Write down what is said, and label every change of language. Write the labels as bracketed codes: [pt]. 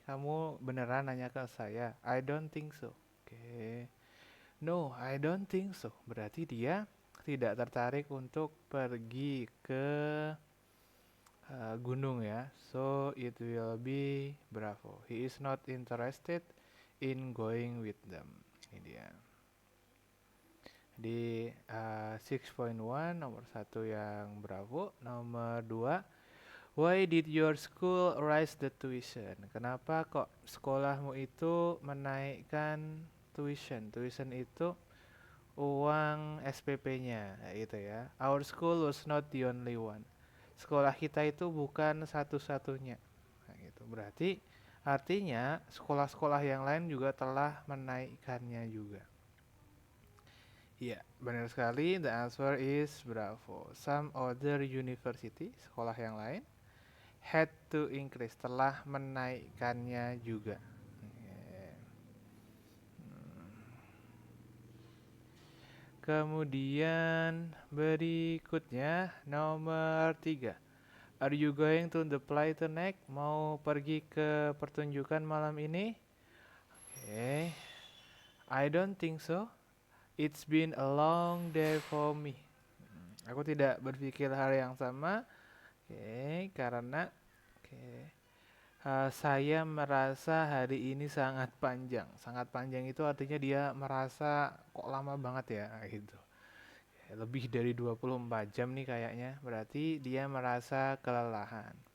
[id] Kamu beneran nanya ke saya? [en] I don't think so. [id] Oke. [en] No, I don't think so. [id] Berarti dia tidak tertarik untuk pergi ke gunung ya. [en] So it will be Bravo. He is not interested in going with them. [id] Ini dia. Di 6.1 nomor 1 yang Bravo. Nomor 2, [en] why did your school raise the tuition? [id] Kenapa kok sekolahmu itu menaikkan tuition? Tuition itu uang SPP-nya, gitu ya. [en] Our school was not the only one. [id] Sekolah kita itu bukan satu-satunya. Nah, gitu. Berarti artinya sekolah-sekolah yang lain juga telah menaikkannya juga. Iya, benar sekali. [en] The answer is Bravo. Some other university, [id] sekolah yang lain, [en] had to increase, [id] telah menaikkannya juga. Kemudian berikutnya nomor 3. [en] Are you going to the play tonight? [id] Mau pergi ke pertunjukan malam ini? [en] Okay. I don't think so. It's been a long day for me. [id] Aku tidak berpikir hal yang sama. Karena saya merasa hari ini sangat panjang. Sangat panjang itu artinya dia merasa kok lama banget ya gitu. Lebih dari 24 jam nih kayaknya. Berarti dia merasa kelelahan.